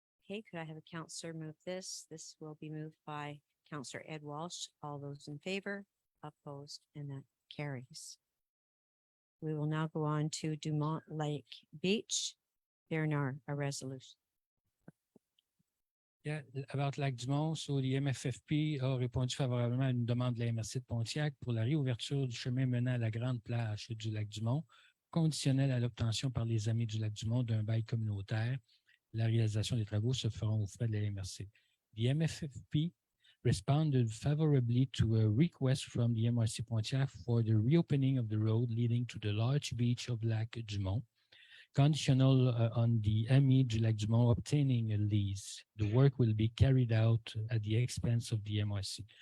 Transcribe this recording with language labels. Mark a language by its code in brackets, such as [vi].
[en] Okay, could I have a councillor move this? This will be moved by Councillor Ed Walsh. All those in favor? Opposed, and that carries. We will now go on to Dumont Lake Beach. Bernard, a resolution. Yeah, about Lac Dumont, so the MFFP [fr] a répondu favorablement à une demande de la MRC de Pontiac pour la réouverture du chemin menant à la grande plage du Lac Dumont, conditionnelle à l'obtention par les Amis du Lac Dumont d'un bail communautaire. La réalisation des travaux se feront aux frais de la MRC. [en] The MFFP responded favorably to a request from the MRC Pontiac for the reopening of the road leading to the large beach of Lac Dumont, conditional on the Amis du Lac Dumont obtaining a lease. The work will be carried out at the expense of the MRC.